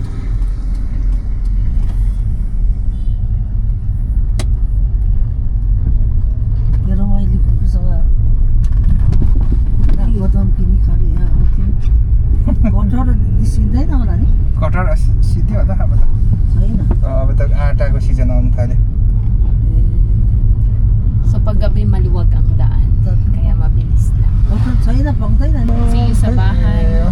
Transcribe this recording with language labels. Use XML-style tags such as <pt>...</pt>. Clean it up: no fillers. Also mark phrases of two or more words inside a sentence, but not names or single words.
<ne>मेरो मैले फुपूसँग बदाम किनी खाने यहाँ आउँथ्यो कटहर निस्किँदैन होला नि कटहर सिद्धि होला अब त छैन अब त आटाको सिजन आउनु थाल्यो</ne> <tl>So, paggabi maluwag ang daan. Kaya mabilis lang.</tl> <ne>कटहर छैन पाउँदैन नि</ne> <en>See you</en> <tl>sa bahay.</tl>